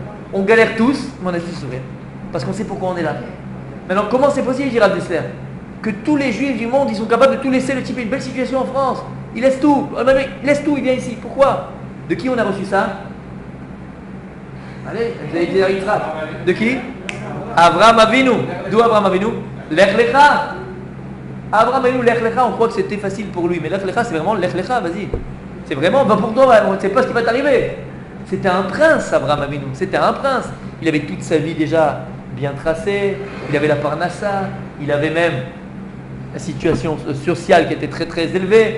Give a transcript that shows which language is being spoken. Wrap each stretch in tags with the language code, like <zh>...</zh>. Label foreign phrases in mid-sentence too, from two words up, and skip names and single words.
<fr>On galère tous, mais on a tous sourire. Parce qu'on sait pourquoi on est là. Maintenant, comment c'est possible, dira Dessler, que tous les juifs du monde, ils sont capables de tout laisser, le type a une belle situation en France. Il laisse tout. Il laisse tout, il vient ici. Pourquoi? De qui on a reçu ça? Allez, vous avez été Eritrat. De qui? Avraham Avinu. D'où Avraham Avinu? Lech Lecha. Avraham Avinu, Lech Lecha, on croit que c'était facile pour lui. Mais Lech Lecha, c'est vraiment Lech Lecha, vas-y. C'est vraiment, pour toi, on ne sait pas ce qui va t'arriver. C'était un prince, Avraham Avinu. C'était un prince. Il avait toute sa vie déjà bien tracée. Il avait la parnassa. Il avait même la situation sociale qui était très très élevée.</fr>